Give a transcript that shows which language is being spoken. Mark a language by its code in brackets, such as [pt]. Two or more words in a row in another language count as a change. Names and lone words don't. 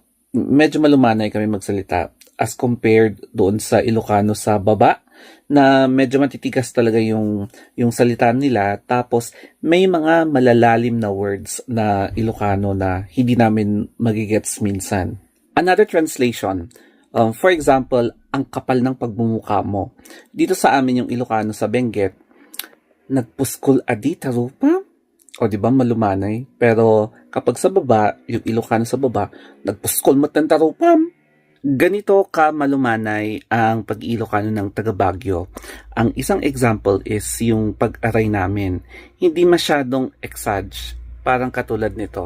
[tl] Medyo malumanay kami magsalita [en] as compared [tl] doon sa Ilocano sa baba na medyo matitigas talaga yung salita nila, tapos may mga malalalim na words na Ilocano na hindi namin magigets minsan. [en] Another translation, for example, [tl] ang kapal ng pagmumukha mo. Dito sa amin yung Ilocano sa Benguet, [ilo] nagpuskol adi tarupa? [tl] O di ba malumanay? Pero kapag sa baba, yung Ilocano sa baba, [ilo] nagpuskol mo tan tarupam. [tl] Ganito ka malumanay ang pag-Ilocano ng taga Baguio. Ang isang example is yung pag-aray namin. Hindi masyadong exage. Parang katulad nito.